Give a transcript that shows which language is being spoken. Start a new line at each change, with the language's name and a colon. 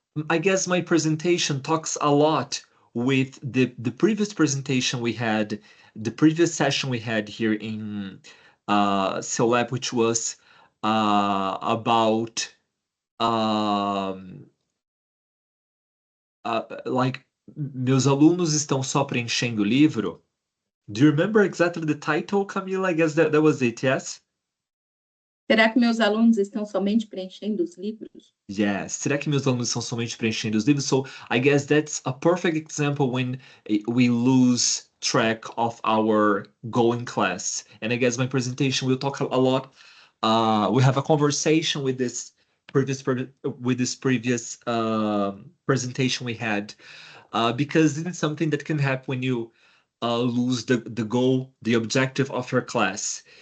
English: I guess my presentation talks a lot with the previous presentation we had, the previous session we had here in CELAB, which was about like
Portuguese: meus alunos estão só preenchendo o livro.
English: Do you remember exactly the title, Camila? I guess that was it, yes?
Portuguese: Será que meus alunos estão somente preenchendo os livros?
English: Yes.
Portuguese: Será que meus alunos estão somente preenchendo os livros?
English: So I guess that's a perfect example when we lose track of our goal in class. And I guess my presentation will talk a lot. We have a conversation with this previous presentation we had, because this is something that can happen when you lose the goal, the objective of your class.